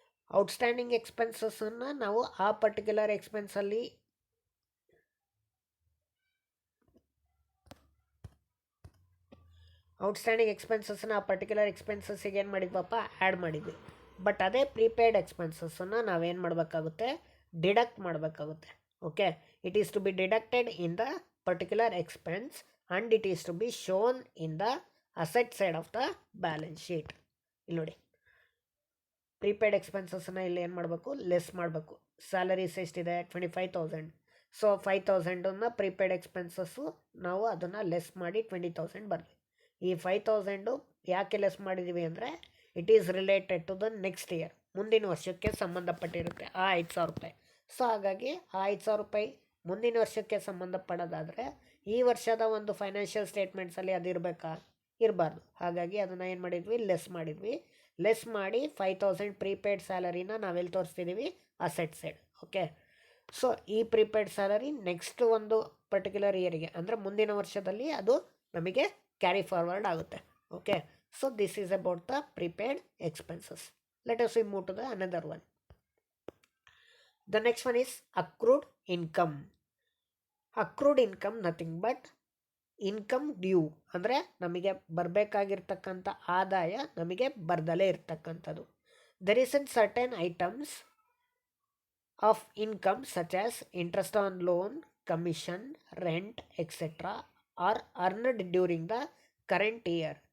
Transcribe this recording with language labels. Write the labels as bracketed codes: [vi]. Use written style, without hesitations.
[kn] Outstanding ಎಕ್ಸ್ಪೆನ್ಸಸ್ಸನ್ನು ನಾವು ಆ particular ಎಕ್ಸ್ಪೆನ್ಸಲ್ಲಿ outstanding ಎಕ್ಸ್ಪೆನ್ಸಸ್ಸನ್ನು ಆ ಪರ್ಟಿಕ್ಯುಲರ್ ಎಕ್ಸ್ಪೆನ್ಸಸ್ಸಿಗೆ ಏನು ಮಾಡಿದ್ವಪ್ಪ, ಆ್ಯಡ್ ಮಾಡಿದ್ವಿ. ಬಟ್ ಅದೇ ಪ್ರೀಪೇಯ್ಡ್ ಎಕ್ಸ್ಪೆನ್ಸಸ್ಸನ್ನು ನಾವೇನು ಮಾಡಬೇಕಾಗುತ್ತೆ, ಡಿಡಕ್ಟ್ ಮಾಡಬೇಕಾಗುತ್ತೆ. [en] Okay, it is to be deducted in the particular expense and it is to be shown in the asset side of the balance sheet. [kn] ಇಲ್ಲಿ ನೋಡಿ, prepaid ಎಕ್ಸ್ಪೆನ್ಸಸ್ಸನ್ನು ಇಲ್ಲಿ ಏನು ಮಾಡಬೇಕು, ಲೆಸ್ ಮಾಡಬೇಕು. ಸ್ಯಾಲರೀಸ್ ಎಷ್ಟಿದೆ, 25,000. ಸೊ 5,000 ಪ್ರೀಪೇಯ್ಡ್ ಎಕ್ಸ್ಪೆನ್ಸಸ್ಸು ನಾವು ಅದನ್ನು ಲೆಸ್ ಮಾಡಿ 20,000 ಬರಲಿ. ಈ 5,000 ಯಾಕೆ ಲೆಸ್ ಮಾಡಿದ್ದೀವಿ ಅಂದರೆ [en] it is related to the next year, [kn] ಮುಂದಿನ ವರ್ಷಕ್ಕೆ ಸಂಬಂಧಪಟ್ಟಿರುತ್ತೆ ಆ 5,000 ರೂಪಾಯಿ. ಸೊ ಹಾಗಾಗಿ ಆ 5,000 ರೂಪಾಯಿ ಮುಂದಿನ ವರ್ಷಕ್ಕೆ ಸಂಬಂಧಪಡೋದಾದರೆ ಈ ವರ್ಷದ ಒಂದು ಫೈನಾನ್ಷಿಯಲ್ ಸ್ಟೇಟ್ಮೆಂಟ್ಸಲ್ಲಿ ಅದು ಇರಬೇಕಾ, ಇರಬಾರ್ದು. ಹಾಗಾಗಿ ಅದನ್ನು ಏನು ಮಾಡಿದ್ವಿ, ಲೆಸ್ ಮಾಡಿದ್ವಿ. ಲೆಸ್ ಮಾಡಿ 5,000 ಪ್ರೀಪೇಯ್ಡ್ ಸ್ಯಾಲರಿನ ನಾವೆಲ್ಲಿ ತೋರಿಸ್ತಿದ್ದೀವಿ, ಅಸೆಟ್ ಸೈಡ್. ಓಕೆ, ಸೊ ಈ ಪ್ರೀಪೇಯ್ಡ್ ಸ್ಯಾಲರಿ ನೆಕ್ಸ್ಟ್ ಒಂದು ಪರ್ಟಿಕ್ಯುಲರ್ ಇಯರಿಗೆ ಅಂದರೆ ಮುಂದಿನ ವರ್ಷದಲ್ಲಿ ಅದು ನಮಗೆ ಕ್ಯಾರಿ ಫಾರ್ವರ್ಡ್ ಆಗುತ್ತೆ. [en] Okay, so this is about the prepaid expenses. Let us we move to the another one. The next one is accrued income. Accrued income nothing but income due [kn] ಅಂದರೆ ನಮಗೆ ಬರಬೇಕಾಗಿರ್ತಕ್ಕಂಥ ಆದಾಯ ನಮಗೆ ಬರ್ದಲೇ ಇರ್ತಕ್ಕಂಥದ್ದು. [en] There is an certain items of income such as interest on loan, commission, rent etcetera are earned during the current year.